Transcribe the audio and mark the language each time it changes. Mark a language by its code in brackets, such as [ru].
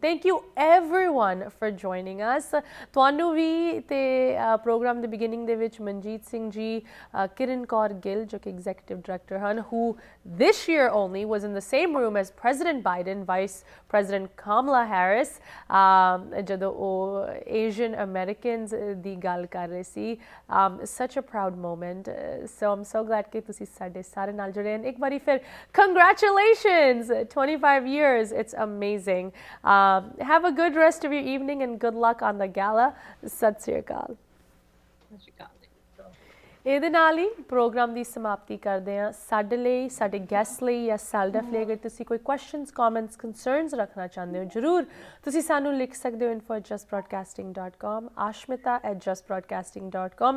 [en] Thank you everyone for joining us. [pa] ਤੁਹਾਨੂੰ ਵੀ ਤੇ programme ਦੇ ਬਿਗਿਨਿੰਗ ਦੇ ਵਿੱਚ ਮਨਜੀਤ ਸਿੰਘ ਜੀ, ਕਿਰਨ ਕੌਰ ਗਿੱਲ ਜੋ ਕਿ ਐਗਜ਼ੀਕਟਿਵ ਡਾਇਰੈਕਟਰ ਹਨ, [en] who this year only was in the same room as President Biden, Vice President Kamala Harris, [pa] ਜਦੋਂ ਉਹ Asian Americans ਦੀ ਗੱਲ ਕਰ ਰਹੇ ਸੀ. [en] Such a proud moment. So I'm so glad [pa] ਕਿ ਤੁਸੀਂ ਸਾਡੇ ਸਾਰੇ ਨਾਲ ਜੁੜੇ ਹਨ. ਇੱਕ ਵਾਰੀ ਫਿਰ [en] congratulations, 25 years, it's amazing. Have a good rest of your evening and good luck on the gala. [pa] ਸਤਿ ਸ਼੍ਰੀ ਅਕਾਲ. ਸਤਿ ਸ਼੍ਰੀ ਅਕਾਲ ਜੀ. ਇਹਦੇ ਨਾਲ ਹੀ ਪ੍ਰੋਗਰਾਮ ਦੀ ਸਮਾਪਤੀ ਕਰਦੇ ਹਾਂ. ਸਾਡੇ ਲਈ, ਸਾਡੇ ਗੈਸਟ ਲਈ ਜਾਂ SALDEF ਲਈ ਅਗਰ ਤੁਸੀਂ ਕੋਈ ਕੁਐਸਚਨਸ, ਕਮੈਂਟਸ, ਕੰਸਰਨਸ ਰੱਖਣਾ ਚਾਹੁੰਦੇ ਹੋ, ਜ਼ਰੂਰ ਤੁਸੀਂ ਸਾਨੂੰ ਲਿਖ ਸਕਦੇ ਹੋ info@justbroadcasting.com, ashmita@justbroadcasting.com.